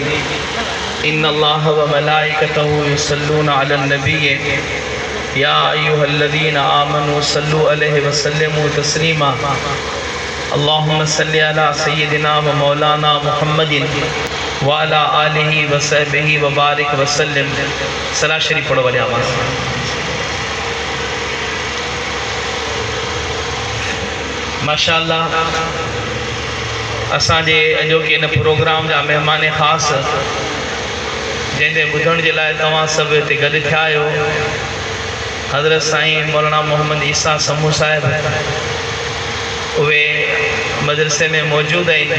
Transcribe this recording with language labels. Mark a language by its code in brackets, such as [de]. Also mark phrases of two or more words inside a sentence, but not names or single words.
[ar] إن الله وملائكته يصلون على النبي يا أيها الذين آمنوا صلوا عليه وسلموا تسليما. اللهم صل على سيدنا ومولانا محمد وعلى آله وصحبه وبارك وسلم. [sd] सलात शरीफ पढ़ो वरी आवाज़। माशाअल्लाह असांजे अॼोके इन प्रोग्राम जा महिमान ख़ासि जंहिंजे ॿुधण जे लाइ तव्हां सभु हिते गॾु थिया आहियो, हज़रत साईं मौलाना मोहम्मद ईसा समू साहिब, उहे मदरसे में मौजूदु आहिनि।